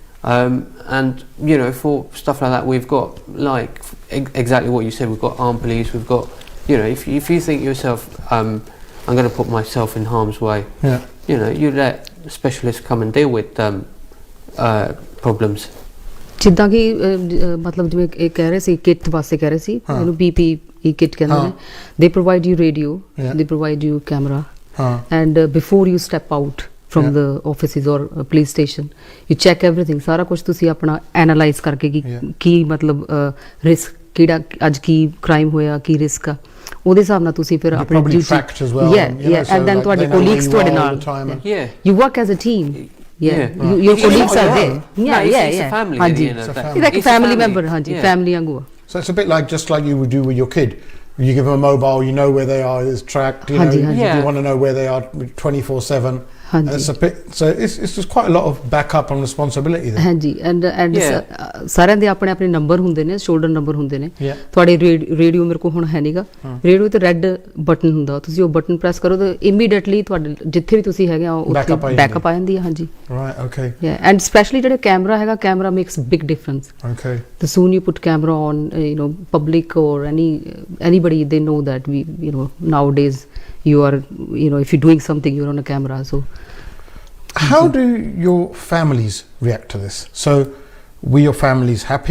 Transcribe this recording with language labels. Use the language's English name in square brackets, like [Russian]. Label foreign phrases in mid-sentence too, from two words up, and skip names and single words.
[English] And, you know, for stuff like that, we've got, like, exactly what you said, we've got armed police, we've got, you know, if you think yourself, I'm going to put myself in harm's way, you know, you let specialists come and deal with problems. [Punjabi] ਜਿੱਦਾਂ ਕਿ ਮਤਲਬ ਜਿਵੇਂ ਇਹ ਕਹਿ ਰਹੇ ਸੀ ਕਿੱਟ ਵਾਸਤੇ ਕਹਿ ਰਹੇ ਸੀ ਉਹਨੂੰ [English] PPE kit [Punjabi] ਕਹਿੰਦੇ ਨੇ. [English] They provide you radio, they provide you camera, and before you step out from the offices or police station, you check everything. [Punjabi] ਸਾਰਾ ਕੁਝ ਤੁਸੀਂ ਆਪਣਾ ਐਨਾਲਾਈਜ਼ ਕਰਕੇ ਕੀ ਮਤਲਬ ਰਿਸਕ ਕਿਹੜਾ ਅੱਜ ਕੀ ਕ੍ਰਾਈਮ ਹੋਇਆ, ਕੀ ਰਿਸਕ ਆ, ਉਹਦੇ ਹਿਸਾਬ ਨਾਲ ਤੁਸੀਂ ਫਿਰ ਆਪਣੇ ਡਿਊਟੀ [English] and then [Punjabi] ਤੁਹਾਡੇ ਕੋਲੀਗਸ ਤੁਹਾਡੇ ਨਾਲ, [English] you work as a team. Your colleagues are there. It's a family. It's like a family member. Family angu. So it's a bit like, just like you would do with your kid. You give them a mobile, you know where they are, it's tracked, you know, you want to know where they are 24/7. It's a bit, so it's just quite a lot of backup and responsibility there. [Punjabi] ਹਾਂਜੀ and ਸਾਰਿਆਂ ਦੇ ਆਪਣੇ ਆਪਣੇ ਨੰਬਰ ਹੁੰਦੇ ਨੇ, [English] shoulder number [Punjabi] ਹੁੰਦੇ ਨੇ. ਤੁਹਾਡੇ ਰੇਡੀਓ ਮੇਰੇ ਕੋਲ ਹੁਣ ਹੈ ਨਹੀਂਗਾ, ਰੇਡੀਓ ਤੇ [English] red button [Punjabi] ਹੁੰਦਾ, ਤੁਸੀਂ ਉਹ [English] button press [Punjabi] ਕਰੋ ਤਾਂ ਇਮੀਡੀਏਟਲੀ ਤੁਹਾਡੇ ਜਿੱਥੇ ਵੀ ਤੁਸੀਂ ਹੈਗੇ ਆ ਉੱਥੇ ਬੈਕਅਪ ਆ ਜਾਂਦੀ ਹੈ. ਹਾਂਜੀ [English] and especially [Punjabi] ਜਿਹੜਾ ਕੈਮਰਾ ਹੈਗਾ, ਕੈਮਰਾ [English] makes big difference. The soon you put camera on, you know, public or anybody, they know that we, you know, nowadays you are, you know, if you're doing something, you're on a camera. So how do your families react to this? So were your families happy?